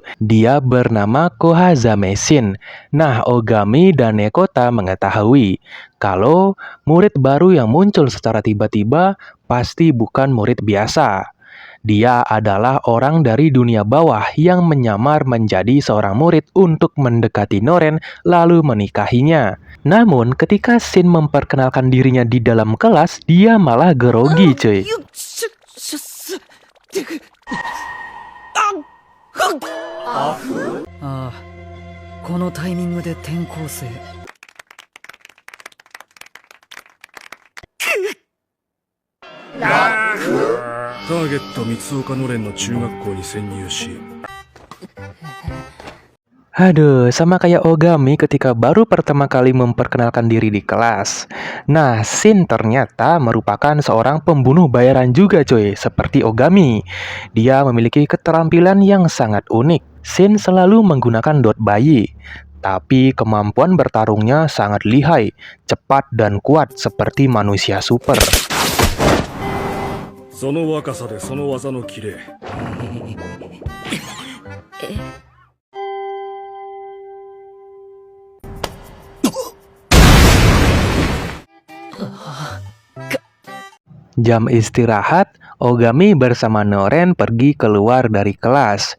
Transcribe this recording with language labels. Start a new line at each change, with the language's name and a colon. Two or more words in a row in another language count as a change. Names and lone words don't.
Indonesian: Dia bernama Kohazame Shin. Nah, Ogami dan Nekota mengetahui kalau murid baru yang muncul secara tiba-tiba pasti bukan murid biasa. Dia adalah orang dari dunia bawah yang menyamar menjadi seorang murid untuk mendekati Noren lalu menikahinya. Namun ketika Shin memperkenalkan dirinya di dalam kelas, dia malah grogi cuy.
Japanese: ああ、このタイミングで転校生。ターゲット三岡のれんの中学校に潜入し
Indonesian: Aduh, sama kayak Ogami ketika baru pertama kali memperkenalkan diri di kelas. Nah, Shin ternyata merupakan seorang pembunuh bayaran juga coy, seperti Ogami. Dia memiliki keterampilan yang sangat unik. Shin selalu menggunakan dot bayi. Tapi kemampuan bertarungnya sangat lihai, cepat dan kuat seperti manusia super.
Japanese: その若さでその技のキレ
Indonesian: Jam istirahat, Ogami bersama Noren pergi keluar dari kelas.